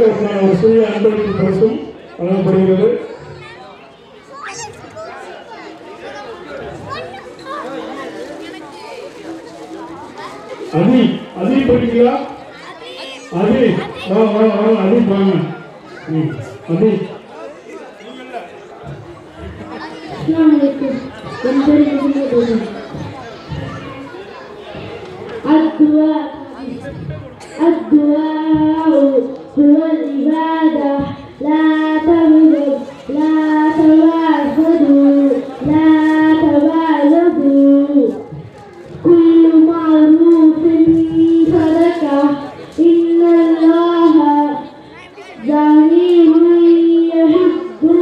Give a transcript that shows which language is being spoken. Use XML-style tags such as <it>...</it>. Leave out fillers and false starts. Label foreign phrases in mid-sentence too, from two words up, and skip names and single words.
<ta>அவருக்கான ஒரு சிறிய அன்பளிப்பு பரிசும் வழங்கப்படுகிறது. அதி படிக்கிறா? அதி அதி வாங்க. அதி</ta> <ar>الدعاء هو العبادة لا تغضب لا توافدوا لا تباغضوا كل معروف صدقة إن الله جميل يحب</ar>